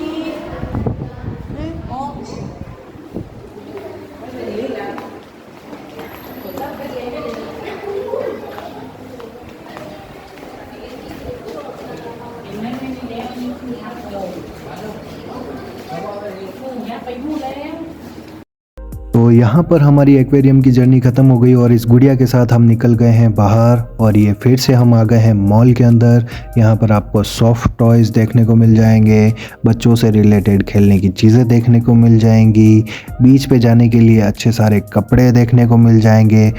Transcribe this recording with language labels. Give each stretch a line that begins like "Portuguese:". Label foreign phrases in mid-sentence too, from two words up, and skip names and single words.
Thai: โอ้ไม่เป็นไรนะคนตั้งไปเลยไม่ได้ไม่ได้แล้วนี่คือทางโยมไปพูดแล้ว
Hindi: तो यहाँ पर हमारी एक्वेरियम की जर्नी ख़त्म हो गई और इस गुड़िया के साथ हम निकल गए हैं बाहर और ये फिर से हम आ गए हैं मॉल के अंदर। यहाँ पर आपको
English: soft toys
Hindi: देखने को मिल जाएंगे, बच्चों से रिलेटेड खेलने की चीज़ें देखने को मिल जाएंगी, बीच पे जाने के लिए अच्छे सारे कपड़े देखने को मिल जाएंगे।